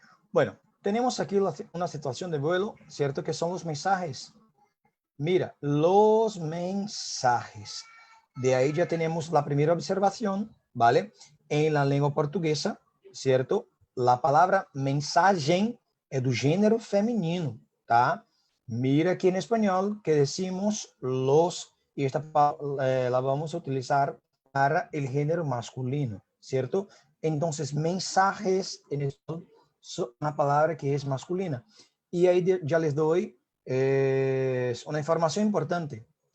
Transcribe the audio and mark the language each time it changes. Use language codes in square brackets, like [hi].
[es] Bueno, tenemos aquí una situación de vuelo, ¿cierto? Que son los mensajes. Mira, los mensajes. De ahí ya tenemos la primera observación, ¿vale? En la lengua portuguesa, ¿cierto? La palabra [pt] mensagem é do gênero feminino, tá? [es] Mira aquí en español que decimos los, y esta la vamos a utilizar para el género masculino, ¿cierto? Entonces, mensajes en español son una palabra que es masculina. Y ahí ya les doy una información importante.